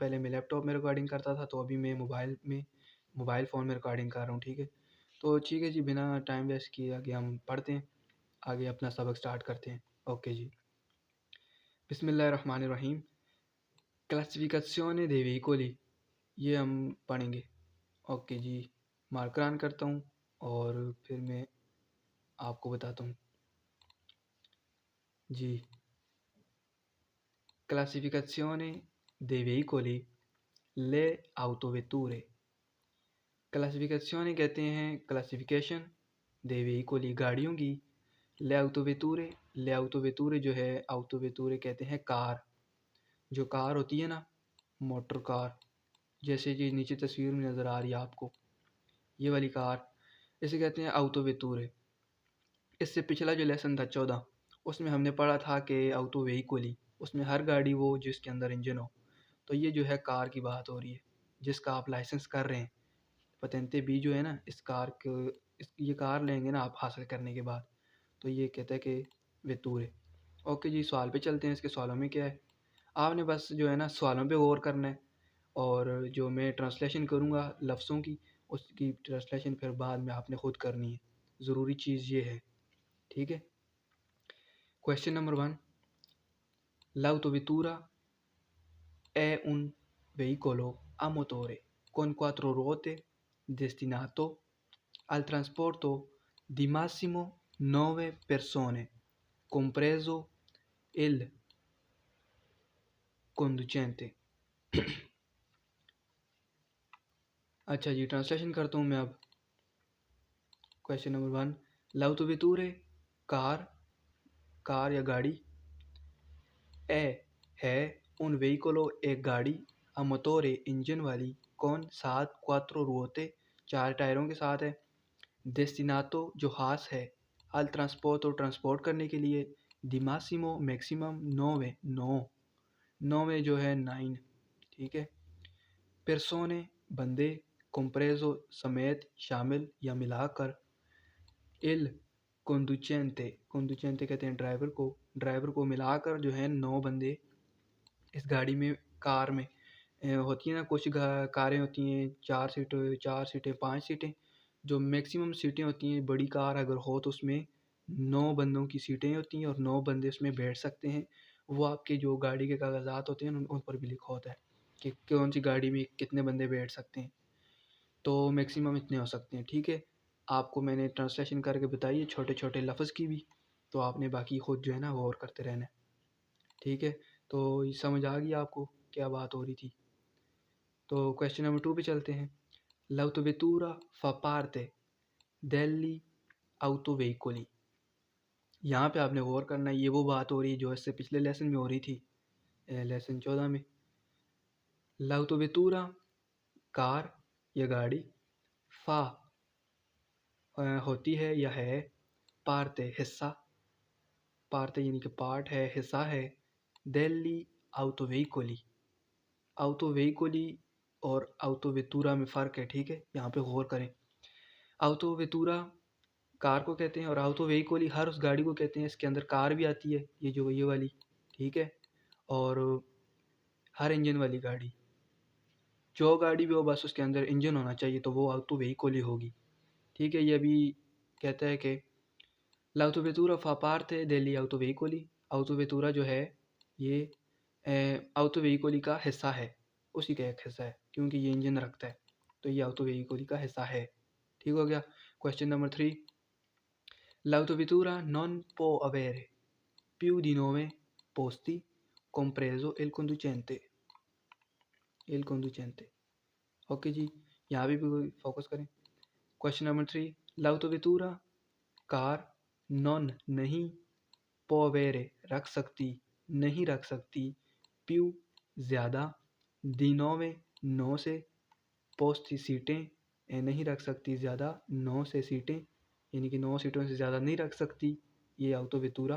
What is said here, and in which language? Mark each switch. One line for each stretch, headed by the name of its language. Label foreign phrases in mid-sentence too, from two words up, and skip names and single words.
Hindi: पहले मैं लैपटॉप में रिकॉर्डिंग करता था, तो अभी मैं मोबाइल फ़ोन में रिकॉर्डिंग कर रहा हूँ, ठीक है। तो ठीक है जी, बिना टाइम वेस्ट किए आगे हम पढ़ते हैं, आगे अपना सबक स्टार्ट करते हैं। ओके जी, बिस्मिल्लाहिर्रहमानिर्रहीम।
Italian: क्लासिफिकेशने dei veicoli,
Hindi: ये हम पढ़ेंगे। ओके जी, मार्कर ऑन करता हूँ और फिर मैं आपको बताता हूँ जी।
Italian: क्लासिफिकेशने dei veicoli, le autovetture।
Hindi: क्लासिफिकेशने कहते हैं क्लासिफिकेशन,
Italian: dei veicoli
Hindi: गाड़ियों की,
Italian: le autovetture
Hindi: जो है autovetture कहते हैं कार। जो कार होती है ना, मोटर कार, जैसे कि नीचे तस्वीर में नज़र आ रही है आपको, ये वाली कार, इसे कहते हैं autovetture। इससे पिछला जो लेसन था 14, उसमें हमने पढ़ा था कि
Italian: auto veicoli,
Hindi: उसमें हर गाड़ी वो जिसके अंदर इंजन हो। तो ये जो है कार की बात हो रही है जिसका आप लाइसेंस कर रहे हैं।
Italian: patente B
Hindi: जो है ना, इस कार को, ये कार लेंगे ना आप हासिल करने के बाद, तो ये कहता है कि वेतूरे। ओके जी, सवाल पे चलते हैं। इसके सवालों में क्या है, आपने बस जो है ना सवालों पे गौर करना है, और जो मैं ट्रांसलेशन करूँगा लफ्ज़ों की, उसकी ट्रांसलेशन फिर बाद में आपने ख़ुद करनी है। ज़रूरी चीज़ ये है, ठीक है। क्वेश्चन नंबर 1,
Italian: l'autovettura è un veicolo a motore con 4 ruote destinato al trasporto di massimo 9 persone, compreso il conducente।
Hindi: अच्छा जी, ट्रांसलेशन करता हूँ मैं अब। क्वेश्चन नंबर 1, l'autovetture कार, कार या गाड़ी, है
Italian: un veicolo
Hindi: एक गाड़ी,
Italian: a motore
Hindi: इंजन वाली,
Italian: con 7 quattro ruote
Hindi: चार टायरों के साथ है, destinato जो हास है,
Italian: al trasporto
Hindi: ट्रांसपोर्ट करने के लिए,
Italian: di massimo
Hindi: मैक्सिमम 9 9, 9 जो है 9, ठीक है। persone बंदे, compreso समेत, शामिल या मिलाकर,
Italian: il conducente
Hindi: कहते हैं ड्राइवर को मिलाकर जो है 9 बंदे इस गाड़ी में, कार में होती है ना, कुछ कारें होती हैं 4 सीटें 5 सीटें, जो मैक्सिमम सीटें होती हैं बड़ी कार अगर हो तो उसमें 9 बंदों की सीटें होती हैं और 9 बंदे उसमें बैठ सकते हैं। वो आपके जो गाड़ी के कागजात होते हैं उन पर भी लिखा होता है कि कौन सी गाड़ी में कितने बंदे बैठ सकते हैं। तो मैक्सिमम इतने हो सकते हैं, ठीक है। आपको मैंने ट्रांसलेशन करके बताई है छोटे छोटे लफ्ज़ की भी, तो आपने बाकी ख़ुद जो है ना गौर करते रहना है, ठीक है। तो ये समझ आ गई आपको क्या बात हो रही थी। तो क्वेश्चन नंबर 2 पे चलते हैं।
Italian: l'autovettura fa parte degli autoveicoli।
Hindi: यहाँ पे आपने गौर करना है, ये वो बात हो रही है जो इससे पिछले लेसन में हो रही थी, लेसन 14 में। l'autovettura कार या गाड़ी, fa होती है या है, parte हिस्सा, parte यानी कि पार्ट है, हिस्सा है,
Italian: degli autoveicoli,
Hindi: autoveicoli और autovettura में फ़र्क है, ठीक है। यहाँ पे गौर करें। autovettura कार को कहते हैं और autoveicoli हर उस गाड़ी को कहते हैं इसके अंदर कार भी आती है, ये जो ये वाली, ठीक है। और हर इंजन वाली गाड़ी, जो गाड़ी भी हो बस उसके अंदर इंजन होना चाहिए, तो वो ऑटो व्हीकल ही होगी। ठीक है, ये भी कहता है कि
Italian: l'autovettura fa parte degli autoveicoli,
Hindi: autovettura जो है ये ऑटो व्हीकल का हिस्सा है, उसी का एक हिस्सा है, क्योंकि ये इंजन रखता है, तो ये ऑटो व्हीकल का हिस्सा है। ठीक हो गया। क्वेश्चन नंबर 3,
Italian: l'autovettura non può avere più di 9 posti compreso il conducente, il conducente।
Hindi: ओके जी, यहाँ भी फोकस करें। क्वेश्चन नंबर 3, l'autovettura कार नॉन नहीं, पोवेरे रख सकती, नहीं रख सकती, प्यू ज़्यादा, दिनों 9 से, पोस्ट सीटें नहीं रख सकती ज़्यादा 9 से सीटें, यानी कि 9 सीटों से ज़्यादा नहीं रख सकती ये ऑटोवेतुरा।